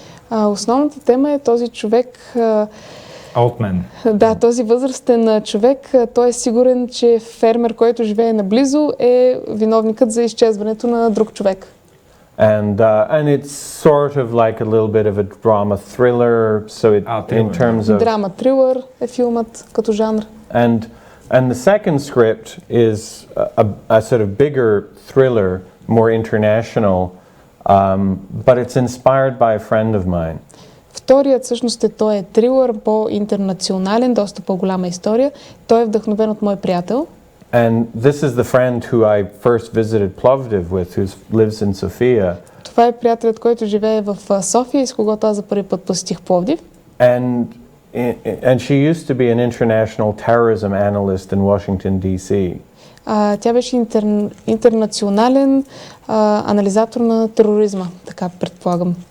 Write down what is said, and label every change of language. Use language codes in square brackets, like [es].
[bg] Основната тема е този човек, [en] Old man. [bg] да, този възрастен човек, той е сигурен, че фермер, който живее наблизо, е виновникът за изчезването на друг човек. [en] And it's sort of like a little bit of a drama thriller, so in terms of [bg] Драма, трилър е филмът като жанр. [en] and the second script is a sort of bigger thriller, more international, but it's inspired by a friend of mine. [bg] Вторият всъщност той е трилър, по-интернационален, доста по-голяма история. Той е вдъхновен от мой приятел. [en] And this is the friend who I first visited Plovdiv with, who lives in Sofia. [bg] Това е приятелят, който живее в София и с когото аз за първи път посетих Пловдив. [en] And she used to be an international terrorism analyst in Washington, D.C. [bg] Тя беше интернационален анализатор на тероризма, така предполагам.